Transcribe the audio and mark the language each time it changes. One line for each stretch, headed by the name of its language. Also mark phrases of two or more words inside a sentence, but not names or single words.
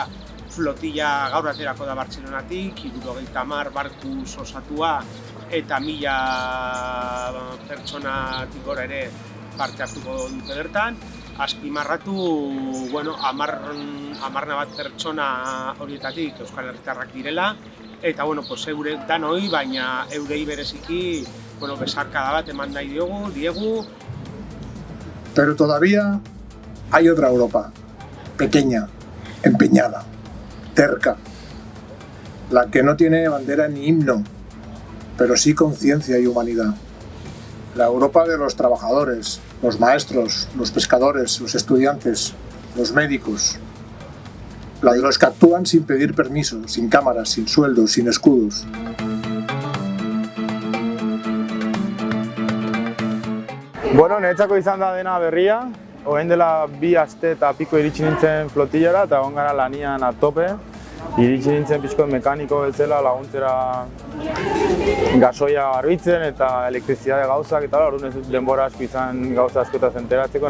Basque: Flotilla gaur aterako da Bartzelonatik, 70 barkuz osatua eta 1000 pertsonatik gora ere parte hartuko dute bertan. Azpimarratu, 10 bat pertsona horietatik Euskal Herritarrak direla, eta eure danoi, baina eurei bereziki besarkada bat eman nahi diegu.
Spanish: Pero todavía hay otra Europa, pequeña, empeñada, terca, la que no tiene bandera ni himno, pero sí conciencia y humanidad. La Europa de los trabajadores, los maestros, los pescadores, los estudiantes, los médicos. La de los que actúan sin pedir permiso, sin cámaras, sin sueldos, sin escudos.
Basque: Niretzako izan da dena berria. Orain dela 2 aste eta piko iritsi nintzen flotillara eta egon gara lanian
Spanish: a tope.
Basque: Iritsi nintzen pixko mekaniko bezala laguntzera gasoia garbitzen eta elektrizidade gauzak eta orduan ez dut denbora asko izan gauza askotaz enteratzeko.